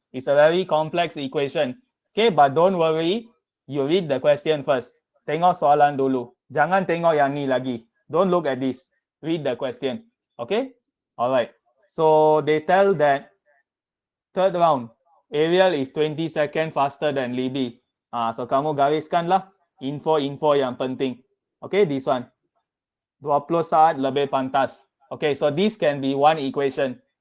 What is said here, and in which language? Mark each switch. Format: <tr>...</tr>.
<en>It's a very complex equation. Okay, but don't worry. You read the question first.</en> <ms>Tengok soalan dulu. Jangan tengok yang ni lagi.</ms> <en>Don't look at this. Read the question. Okay? Alright. So they tell that third round, Ariel is 20 second faster than Libby.</en> <ms>So kamu gariskanlah info-info yang penting. Okay,</ms> <en>this one.</en> <ms>20 saat lebih pantas.</ms> <en>Okay, so this can be one equation.</en>